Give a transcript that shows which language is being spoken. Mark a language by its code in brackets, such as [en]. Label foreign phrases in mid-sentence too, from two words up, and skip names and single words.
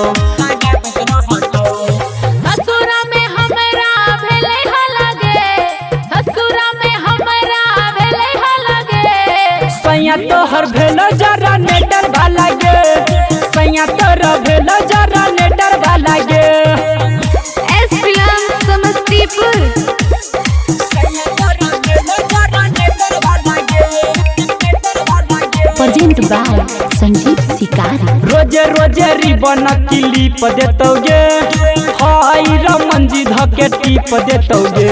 [mai] ससुरा में हमरा भेलै हलगे, ससुरा में हमरा भेलै हलगे। सैया तोहर भेलो जरा नेटर वाला गे, सैया तोहर भेलो जरा नेटर वाला गे। SPM समस्तीपुर। [en] Presented by Sanjeev Sikari. [mai] रोजे रोजे रिबन क्लिप देतोगे, हाय रमन जी धके टिप देतोगे।